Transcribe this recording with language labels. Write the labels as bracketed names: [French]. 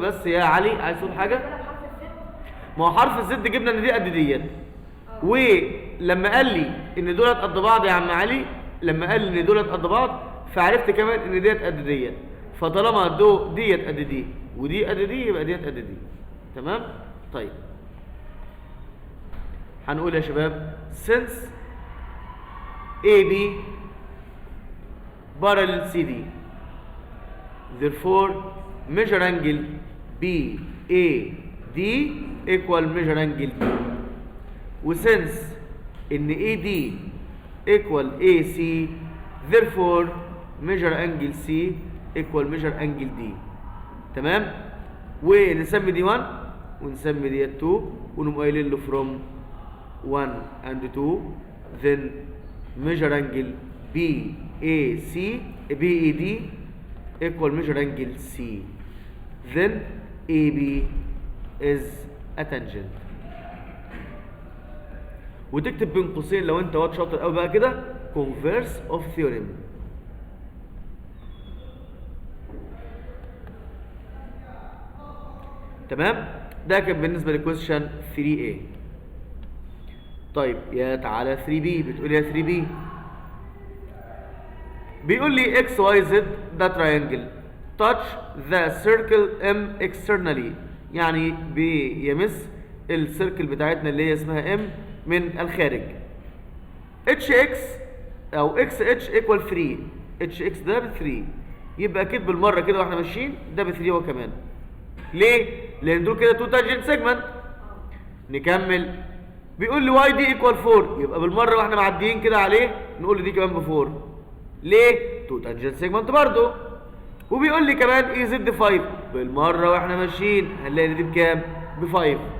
[Arabic] بس يا علي عايز تقول حاجه؟ ما هو حرف الزد جبنا ان دي قد ديت، ولما قال لي ان دولت قد بعض يا عم علي، لما قال لي ان دولت قد بعض فعرفت كمان ان ديت قد ديت. فطالما ديت قد دي ودي قد دي يبقى ديت قد دي. تمام؟ طيب هنقول يا شباب [English] since AB parallel CD therefore measure angle BAD equal measure angle D. وsince ان AD equal AC therefore measure angle C equal measure angle D. تمام. [Arabic] ونسمي دي 1 ونسمي دي 2 ونقوم قايلين له [English] from 1 and 2 then measure angle BAC BAD equal measure angle C then AB is a tangent. [Arabic] وتكتب بين قوسين لو انت واد شاطر قوي بقى كده [English] converse of theorem. [Arabic] تمام. ده كان بالنسبه لكويستشن 3A. طيب يا تعالى 3B. بتقول يا 3B بيقول لي x y z ده [English] triangle touch the circle M externally، [Arabic] يعني بيمس السيركل بتاعتنا اللي هي اسمها M من الخارج. [English] hx او xh equal 3. [Arabic] hx ده ب 3، يبقى اكيد بالمره كده واحنا ماشيين ده ب 3 هو كمان. ليه؟ لان دول كده 2 تانجنت سيجمنت. نكمل. بيقول لي واي دي ايكوال 4، يبقى بالمره واحنا معديين كده عليه نقول له دي كمان ب 4. ليه؟ 2 تانجنت سيجمنت برضه. وبيقول لي كمان اي زد 5، بالمره واحنا ماشيين هنلاقي دي بكام؟ ب 5.